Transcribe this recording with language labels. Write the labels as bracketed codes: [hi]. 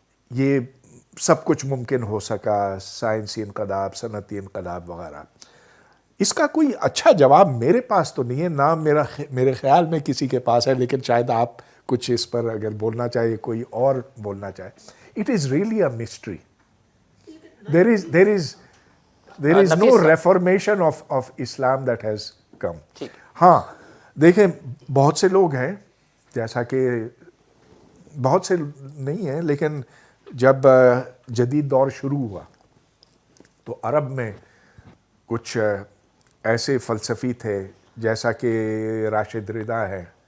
[ur] یہ سب کچھ ممکن ہو سکا، سائنسی انقلاب، صنعتی انقلاب وغیرہ۔ اس کا کوئی اچھا جواب میرے پاس تو نہیں ہے، نہ میرے خیال میں کسی کے پاس ہے، لیکن شاید آپ کچھ اس پر اگر بولنا چاہیے، کوئی اور بولنا چاہے۔ [en] It is really a mystery. there is no reformation of Islam that has come. [ur] ہاں دیکھیں، بہت سے لوگ ہیں، جیسا کہ بہت سے نہیں ہیں، لیکن جب جدید دور شروع ہوا تو عرب میں کچھ ایسے فلسفی تھے جیسا کہ راشد رضا ہے،